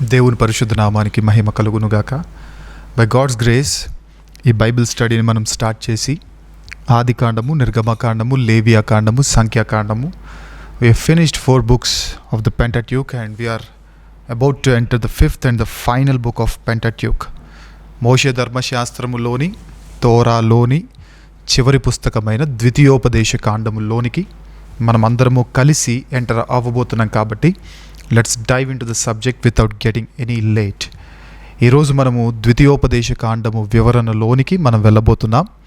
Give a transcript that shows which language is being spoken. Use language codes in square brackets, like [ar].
[te] దేవుని పరిశుద్ధ నామానికి మహిమ కలుగునుగాక. [en] by God's grace [te] ఈ బైబిల్ స్టడీని మనం స్టార్ట్ చేసి ఆదికాండము, నిర్గమకాండము, లేవియాకాండము, సంఖ్యాకాండము, [en] we have finished 4 books of the Pentateuch and we are about to enter the 5th and the final book of Pentateuch. [te] మోషే ధర్మశాస్త్రములోని, తోరాలోని చివరి పుస్తకమైన ద్వితీయోపదేశ కాండములోనికి మనమందరము కలిసి ఎంటర్ అవ్వబోతున్నాం. [en] కాబట్టి let's dive into the subject without getting any late. [te] ఈరోజు మనము ద్వితీయోపదేశ కాండము వివరణలోనికి మనం వెళ్ళబోతున్నాం.